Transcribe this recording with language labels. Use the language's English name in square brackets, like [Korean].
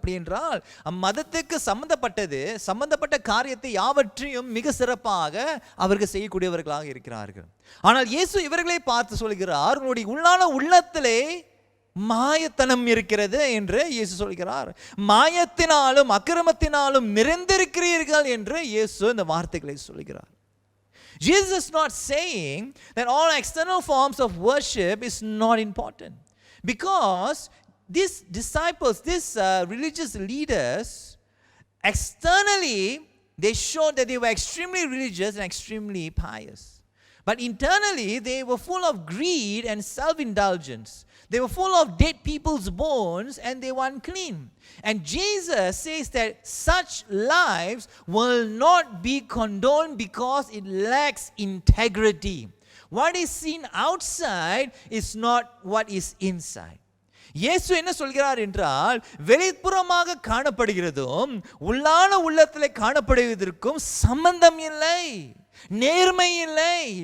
[Tamil] அப்படி என்றால் மதத்துக்கு சம்பந்தப்பட்ட காரியத்தை யாவற்றையும் மிக சிறப்பாக அவர்கள் செய்யக்கூடியவர்களாக இருக்கிறார்கள். ஆனால் இயேசு இவர்களை பார்த்து சொல்கிறார், உங்களுடைய உள்ளான உள்ளத்திலே மாயத்தனம் இருக்கிறது என்று இயேசு சொல்கிறார். மாயத்தினாலும் அக்கிரமத்தினாலும் நிறைந்திருக்கிறீர்கள் என்று இயேசு இந்த வார்த்தைகளை சொல்கிறார். [English] Jesus is not saying that all external forms of worship is not important, because these disciples, these religious leaders, externally they showed that they were extremely religious and extremely pious, but internally they were full of greed and self-indulgence. They were full of dead people's bones and they were unclean. And Jesus says that such lives will not be condoned because it lacks integrity. What is seen outside is not what is inside. [Tamil] இயேசு என்ன சொல்கிறார் என்றால், வெளிப்புறமாக காணப்படுகிறதும் உள்ளான உள்ளத்திலே காணப்படுவதற்கும் சம்பந்தம் இல்லை, நேர்மை இல்லை.